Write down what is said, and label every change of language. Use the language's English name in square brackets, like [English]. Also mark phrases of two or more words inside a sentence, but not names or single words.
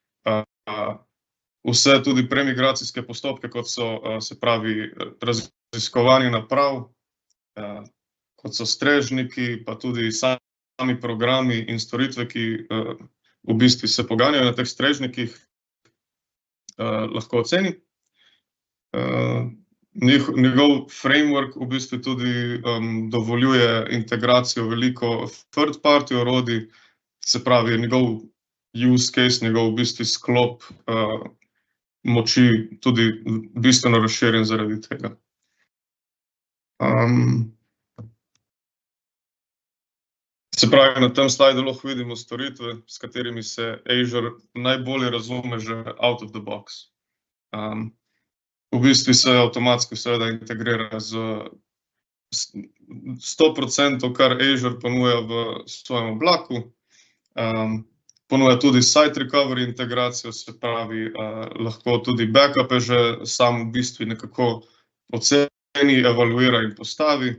[Slovenian] Vse tudi premigracijske postopke, kot so, se pravi, raziskovanje naprav, kot so strežniki, pa tudi sami programi in storitve, ki v bistvu se poganjajo na teh strežnikih, lahko oceni. Njegov framework v bistvu tudi dovoljuje integracijo veliko third-party orodij, se pravi, njegov [English] use case, [Slovenian] njegov v bistvu sklop moči tudi bistveno razširjen zaradi tega. Se pravi, na tem slajdu lahko vidimo storitve, s katerimi se Azure najbolje razume že [English] out of the box. [Slovenian] V bistvu se avtomatsko seveda integrira z 100%, kar Azure ponuja v svojem oblaku. Ponuja tudi [English] site recovery [Slovenian] integracijo, se pravi, lahko tudi backupe že sam v bistvu nekako oceni, evaluira in postavi.